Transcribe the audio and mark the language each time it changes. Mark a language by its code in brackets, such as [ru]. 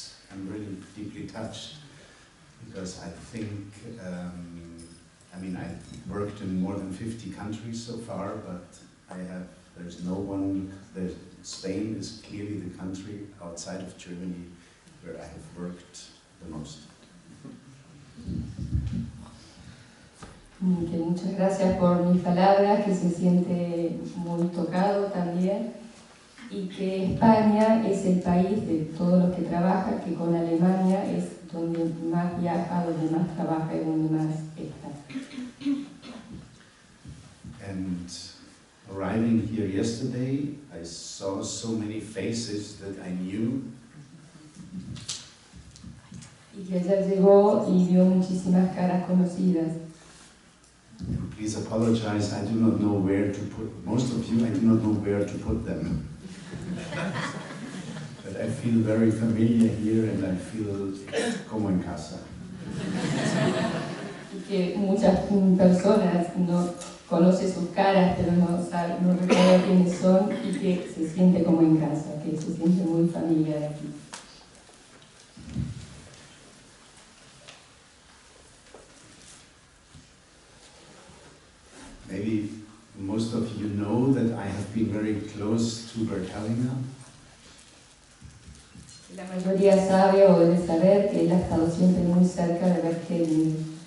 [en] I'm really deeply touched because I think, I mean, I've worked in more than 50 countries so far, but there's no one, Spain is clearly the country outside of Germany where I have worked the most. [es] Que muchas gracias por mis palabras, que se siente muy tocado también, y que España es el país de todos los que trabajan, que con Alemania es donde más viaja, donde más trabaja y donde más está. [en] And arriving here yesterday, I saw so many faces that I knew. [es] Y que ayer llegó y vio muchísimas caras conocidas. [en] And please apologize, I do not know where to put, most of you, I do not know where to put them. But I feel very familiar here and I feel [es] como en casa. Y que muchas personas no conocen sus caras, pero no recuerdan quiénes son y que se siente como en casa, que se siente muy familiar aquí. [en] Maybe most of you know that I have been very close to Bert Hellinger. [es] La mayoría sabe o debe saber que él ha estado siempre muy cerca de Bert Hellinger.